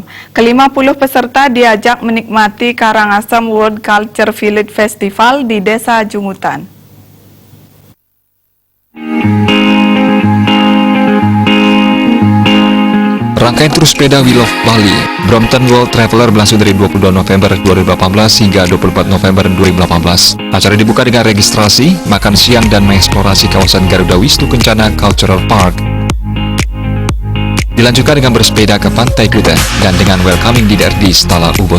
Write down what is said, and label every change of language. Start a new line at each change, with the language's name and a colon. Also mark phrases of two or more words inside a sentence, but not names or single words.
Indonesian: Ke-50 peserta diajak menikmati Karangasem World Culture Village Festival di Desa Jungutan. Rangkaian tur sepeda We Love Bali Brampton World Traveler berlangsung dari 22 November 2018 hingga 24 November 2018. Acara dibuka dengan registrasi, makan siang, dan mengeksplorasi kawasan Garuda Wisnu Kencana Cultural Park. Dilanjutkan dengan bersepeda ke Pantai Kuta dan dengan
English: welcoming dinner
Indonesian: di Stala Ubud.